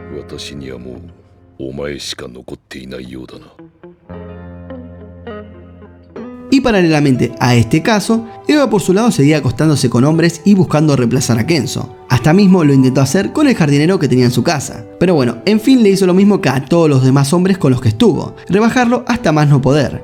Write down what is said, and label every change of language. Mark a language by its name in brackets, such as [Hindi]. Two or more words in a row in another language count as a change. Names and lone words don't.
[Japanese] 私にはもうお前しか残っていないようだな。 [Spanish] Y paralelamente a este caso, Eva por su lado seguía acostándose con hombres y buscando reemplazar a Kenzo. Hasta mismo lo intentó hacer con el jardinero que tenía en su casa. Pero bueno, en fin le hizo lo mismo que a todos los demás hombres con los que estuvo, rebajarlo hasta más no poder.